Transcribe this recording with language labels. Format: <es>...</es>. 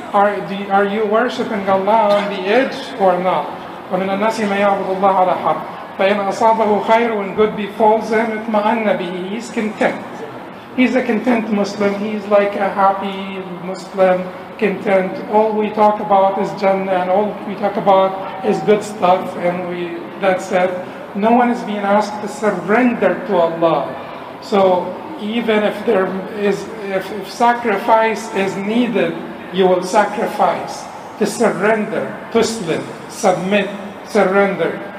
<en>are you worshipping Allah on the edge or not?</en> <ar>وَمِنَ النَّاسِ مَن يَعْبُدُ اللَّهَ عَلَى حَرْفٍ فَإِنْ أَصَابَهُ خَيْرٌ,</ar> <en>when good befalls him,</en> <ar>اطْمَأَنَّ بِهِ,</ar> <en>he's content. He's a content Muslim. He's like a happy Muslim, content. All we talk about is Jannah, and all we talk about is good stuff, and that's it. No one is being asked to surrender to Allah. So even if if sacrifice is needed, you will sacrifice to surrender, tuslim, submit, surrender.</en>